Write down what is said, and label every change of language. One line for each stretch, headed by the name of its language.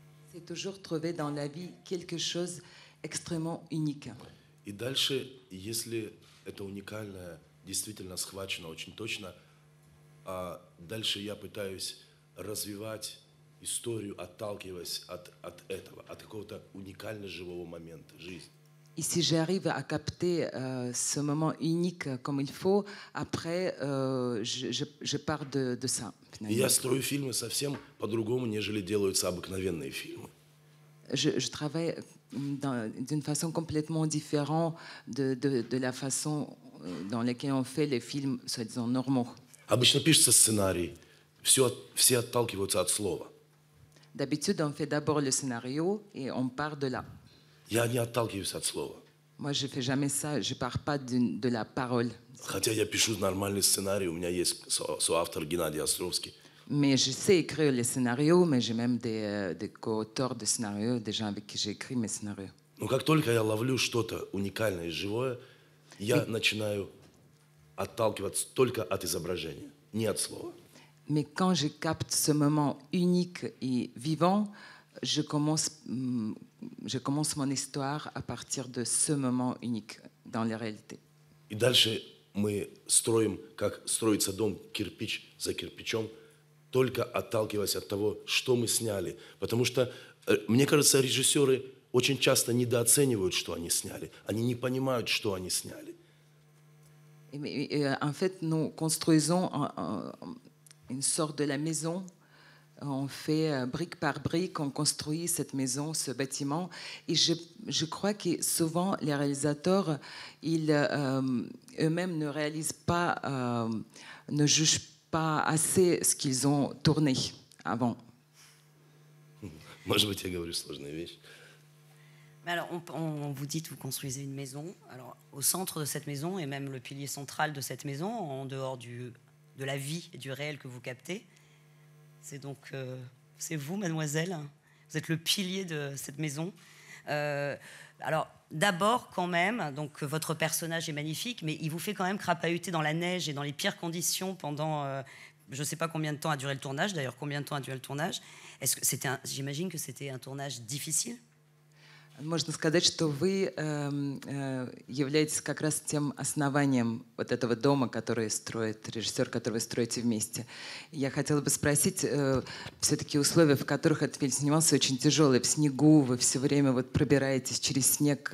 French: C'est toujours trouver dans la vie quelque chose extrêmement unique.
Russian: И дальше, если это уникальное действительно схвачено очень точно, дальше я пытаюсь развивать историю, отталкиваясь от этого, от какого-то уникально живого момента жизни.
French: Et si j'arrive à capter ce moment unique comme il faut, après, je pars de ça.
Russian: И я строю фильмы совсем по-другому, нежели делаются обыкновенные фильмы.
French: Je travaille d'une façon complètement différente de la façon dans laquelle on fait les films, soi-disant, normaux.
Russian: Обычно пишется сценарий, все отталкиваются от слова.
French: D'habitude, on fait d'abord le scénario et on part de là.
Russian: Я не отталкиваюсь от слова.
French: Moi, je ne fais jamais ça, je ne pars pas de la parole.
Russian: Хотя я пишу нормальный сценарий, у меня есть соавтор Геннадий Островский.
French: Mais je sais écrire les scénarios, mais j'ai même des co-auteurs de scénarios, des gens avec qui j'ai écrit mes scénarios.
Russian: Но как только я ловлю что-то уникальное и живое, я начинаю отталкиваться только от изображения, не от слова.
French: Mais quand je capte ce moment unique et vivant, je commence mon histoire à partir de ce moment unique dans la réalité.
Russian: И дальше мы строим, как строится дом, кирпич за кирпичом, только отталкиваясь от того, что мы сняли. Потому что, мне кажется, режиссеры очень часто недооценивают, что они сняли. Они не понимают, что они сняли.
French: En fait, nous construisons une sorte de la maison. On fait brique par brique, on construit cette maison, ce bâtiment. Et je crois que souvent, les réalisateurs, eux-mêmes ne réalisent pas, ne jugent pas assez ce qu'ils ont tourné avant.
Russian: Может быть, я говорю сложные вещи.
French: Mais alors, on vous dit que vous construisez une maison. Alors, au centre de cette maison, et même le pilier central de cette maison, en dehors de la vie et du réel que vous captez, c'est donc c'est vous, mademoiselle. Vous êtes le pilier de cette maison. Alors, d'abord, quand même, donc votre personnage est magnifique, mais il vous fait quand même crapahuter dans la neige et dans les pires conditions pendant, je ne sais pas combien de temps a duré le tournage. D'ailleurs, combien de temps a duré le tournage? Est-ce que j'imagine que c'était un tournage difficile?
Russian: Можно сказать, что вы являетесь как раз тем основанием вот этого дома, который строит режиссер, который вы строите вместе. Я хотела бы спросить, все-таки условия, в которых этот фильм снимался, очень тяжелые. В снегу вы все время вот пробираетесь через снег.